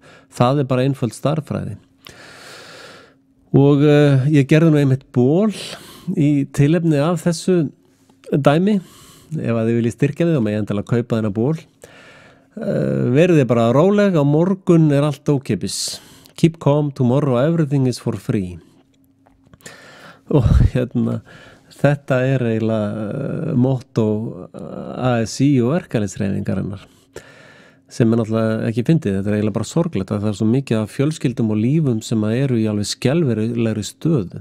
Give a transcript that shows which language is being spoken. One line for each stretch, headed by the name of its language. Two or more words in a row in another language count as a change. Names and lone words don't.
Icelandic: Það bara einföld starffræði. Og ég gerði nú einmitt ból í tilefni af þessu dæmi ef að þið viljið styrkja þið og mig endilega kaupa þennan ból. Verið bara róleg, á morgun allt ókeypis.
English: Keep calm, tomorrow everything is for free.
Icelandic: Og þetta eiginlega motto ASÍ og verkalýðshreyfingarinnar sem náttúrulega ekki fyndið, þetta eiginlega bara sorglegt að það svo mikið af fjölskyldum og lífum sem eru í alveg skelfilegri stöðu.